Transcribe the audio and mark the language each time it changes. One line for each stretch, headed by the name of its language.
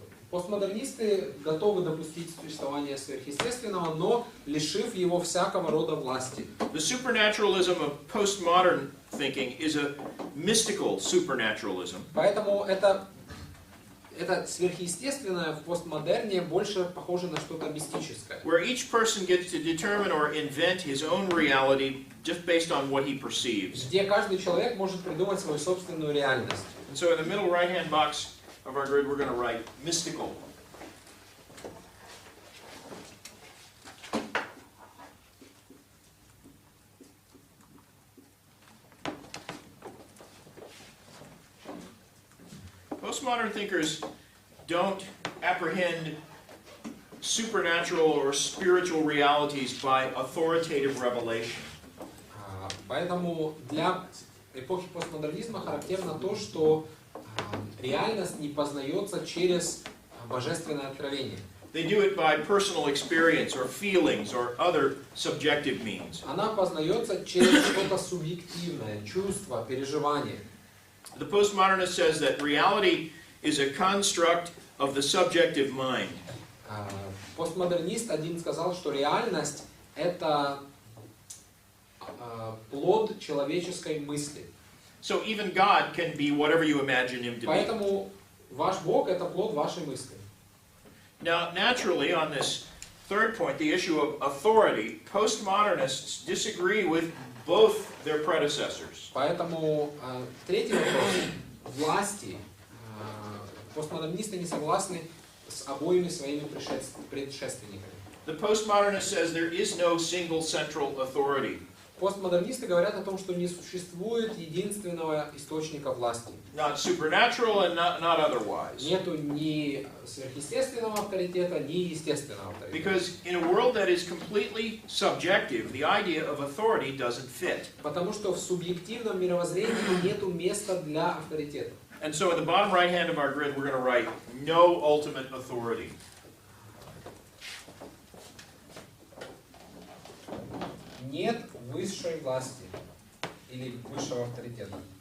Russian: Постмодернисты готовы допустить существование сверхъестественного, но лишив его всякого рода власти.
English: The supernaturalism of postmodern thinking is a mystical supernaturalism.
Russian: Поэтому это сверхъестественное в постмодерне больше похоже на что-то мистическое.
English: Where each person gets to determine or invent his own reality just based on what he perceives.
Russian: Где каждый человек может придумать свою собственную реальность.
English: And so in the middle right-hand box of our grid, we're going to write mystical. Postmodern thinkers don't apprehend supernatural or spiritual realities by authoritative revelation.
Russian: Поэтому для эпохи постмодернизма характерно то, что реальность не познается через божественное откровение.
English: They do it by personal experience or feelings or other subjective means.
Russian: Она познается через что-то субъективное, чувство, переживание.
English: The postmodernist says that reality is a construct of the subjective mind.
Russian: Постмодернист один сказал, что реальность это плод человеческой мысли.
English: So even God can be whatever you imagine him to be.
Russian: Поэтому ваш Бог это плод вашей мысли.
English: Now, naturally, on this third point, the issue of authority, postmodernists disagree with both their predecessors.
Russian: Поэтому третий вопрос власти. Постмодернисты не согласны с обоими своими предшественниками.
English: The postmodernist says there is no single central authority.
Russian: Постмодернисты говорят о том, что не существует единственного источника власти.
English: Not supernatural and not otherwise.
Russian: Нету ни сверхъестественного авторитета, ни естественного авторитета.
English: Because in a world that is completely subjective, the idea of authority doesn't fit.
Russian: Потому что в субъективном мировоззрении нету места для авторитета.
English: And so at the bottom right hand of our grid, we're going to write no ultimate authority.
Russian: Нет высшей власти или высшего авторитета.